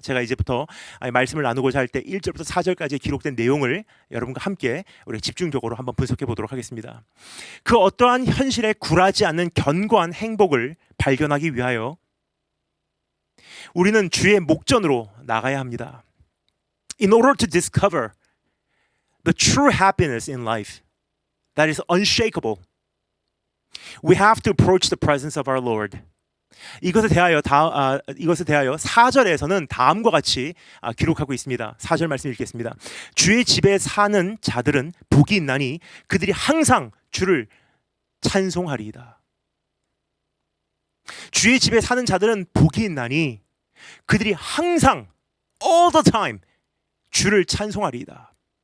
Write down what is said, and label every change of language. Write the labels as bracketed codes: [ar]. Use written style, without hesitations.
[ko] 제가 이제부터 말씀을 나누고자 할 때 1절부터 4절까지 기록된 내용을 여러분과 함께 우리 집중적으로 한번 분석해 보도록 하겠습니다. 그 어떠한 현실에 굴하지 않는 견고한 행복을 발견하기 위하여 우리는 주의 목전으로 나가야 합니다. [en] In order to discover the true happiness in life that is unshakable, we have to approach the presence of our Lord. [ko] 이것에 대하여 4절에서는 다음과 같이 기록하고 있습니다. 4절 말씀 읽겠습니다. 주의 집에 사는 자들은 복이 있나니 그들이 항상 주를 찬송하리이다. 주의 집에 사는 자들은 복이 있나니 그들이 항상 [en] all the time [ko] 주를 찬송하리이다.